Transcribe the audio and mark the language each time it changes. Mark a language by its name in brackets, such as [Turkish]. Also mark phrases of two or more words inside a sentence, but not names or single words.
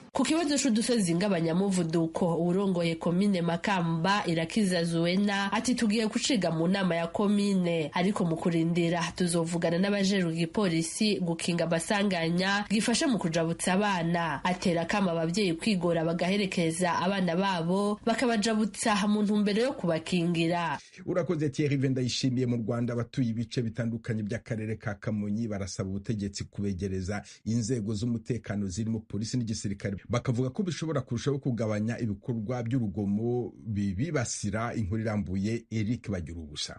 [Rundi] Ku kibazo c'udusozi ng'abanyamuvuduko urongoye komine Makamba Irakiza Zuena ati tugiye kuciga mu nama ya komine, ariko mu kurindira tuzovugana n'abajeru gipolisi gukinga amasanganya gifashe mu kujabutsa abana. Atera kama abavyeyi kwigora bagaherekeza abana babo bakabajabutsa mu ntumbero yo kubakingira. Urakoze Thierry Vendayishimiye. [Kinyarwanda] Mu Rwanda abatuye ibice bitandukanye by'akarere ka Kamonyi barasaba ubutegetsi kubegereza inzego z'umutekano zirimo polisi n'igisirikare, bakavuga ko bishobora kurushaho kugabanya ibikorwa by'urugomo bibasira. Inkuru irambuye Eric Bagirubusa.